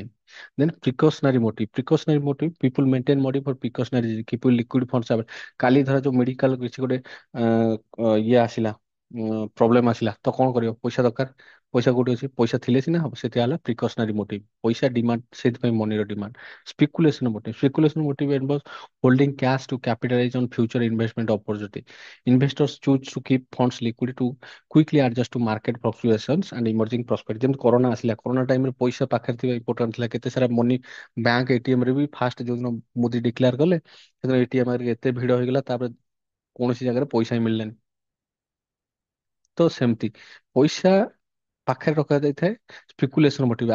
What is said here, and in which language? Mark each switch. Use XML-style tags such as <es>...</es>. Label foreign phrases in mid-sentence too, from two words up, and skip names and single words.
<en>then precautionary motive, precautionary motive people maintain money for precautionary, କିପରି liquid fund.</en> <or>କାଲି ଧର ଯୋଉ ମେଡିକାଲ କିଛି ଗୋଟେ ଇଏ ଆସିଲା, ପ୍ରୋବ୍ଲେମ ଆସିଲା, ତ କଣ କରିବ, ପଇସା ଦରକାର। ପଇସା କୋଉଠି ଅଛି, ପଇସା ଥିଲେ ସିନା ହବ। ସେଟା ହେଲା</or> <en>precautionary motive,</en> <or>ପଇସା ଡିମାଣ୍ଡ, ସେଥିପାଇଁ ମନିର ଡିମାଣ୍ଡ।</or> <en>speculation motive, speculation motive involve holding cash to capitalize on future investment opportunity. Investors choose to keep funds liquid to quickly adjust to market fluctuations and emerging prosperity.</en> <or>ଯେମିତି କରୋନା ଆସିଲା, କରୋନା ଟାଇମରେ ପଇସା ପାଖରେ ଥିବା ଇମ୍ପୋର୍ଟାଣ୍ଟ ଥିଲା। କେତେ ସାରା</or> <en>money bank ATM</en> <or>ରେ ବି ଫାଷ୍ଟ ଯୋଉଦିନ ମୋଦି ଡିକ୍ଲେୟାର କଲେ, ସେଦିନ ଏଟିଏମ ରେ ଏତେ ଭିଡ ହେଇଗଲା, ତାପରେ କୌଣସି ଜାଗାରେ ପଇସା ହିଁ ମିଳିଲାନି। ତ ସେମିତି ପଇସା ପାଖରେ ରଖାଯାଇଥାଏ</or> <en>speculation motive.</en>